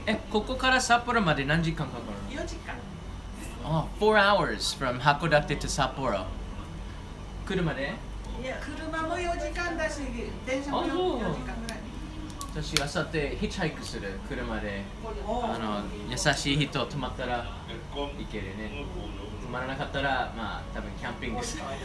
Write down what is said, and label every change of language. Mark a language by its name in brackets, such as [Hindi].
[Japanese] ここから札幌まで何時間かかるの？ 4時間。 [English] 4 hours from Hakodate to Sapporo. [Japanese] 車で？いや、車も4時間だし、電車も4時間ぐらい。私、あさってヒッチハイクする車で、優しい人泊まったら行けるね。泊まらなかったら、まあ、多分キャンピングです。